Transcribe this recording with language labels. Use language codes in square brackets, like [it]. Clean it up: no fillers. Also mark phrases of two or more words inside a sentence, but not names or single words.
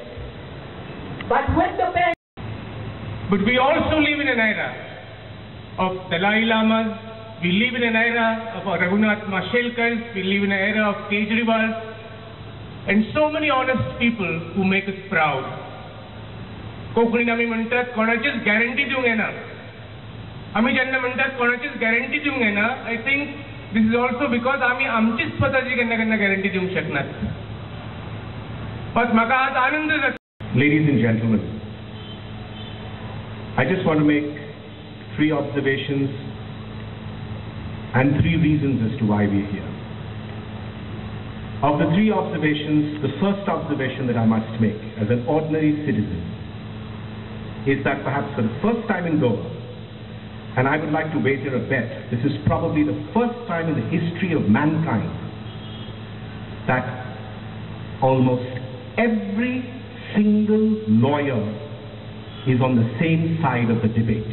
[en] But with the pen... But we also live in an era of Dalai Lamas. We live in an era of Raghunath Mashelkars, we live in an era of Kejriwal, and so many honest people who make us proud. [kok] कोंकणीन आमी म्हणटात कोणाचीच गॅरंटी दिवंक येना. आमी जेन्ना म्हणटात कोणाचीच गॅरंटी दिवंक येना, [en] I think this is also because [kok] आमी आमचीच स्वताची केन्ना केन्ना गॅरंटी दिवंक शकनात. पण म्हाका आज आनंद जाता. [en] Ladies and gentlemen, I just want to make 3 observations and 3 reasons as to why we are here. Of the 3 observations, the first observation that I must make as an ordinary citizen is that perhaps for the first time in Goa, and I would like to wager a bet, this is probably the first time in the history of mankind that almost every single lawyer is on the same side of the debate.